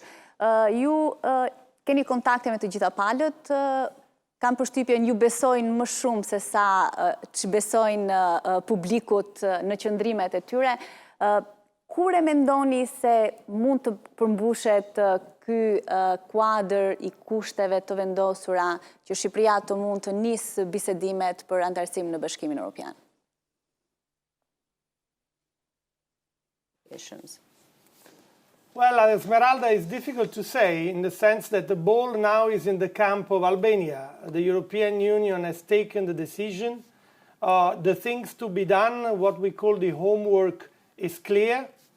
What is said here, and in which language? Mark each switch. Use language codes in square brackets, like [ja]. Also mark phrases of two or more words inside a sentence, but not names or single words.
[sq] Ju keni kontakte me të gjitha palët, kam përshtypjen ju besojnë më shumë se sa që besojnë publikut në qëndrimet e tyre. Kur e mendoni se mund të përmbushet ky kuadër I kushteve të vendosura që Shqipëria të mund të nisë bisedimet për antarësim në Bashkimin Evropian? [en] Well, Esmeralda, is difficult to say in the sense that the ball now is in the camp of Albania. The European Union has taken the decision. The things to be done, what we call the homework, is clear.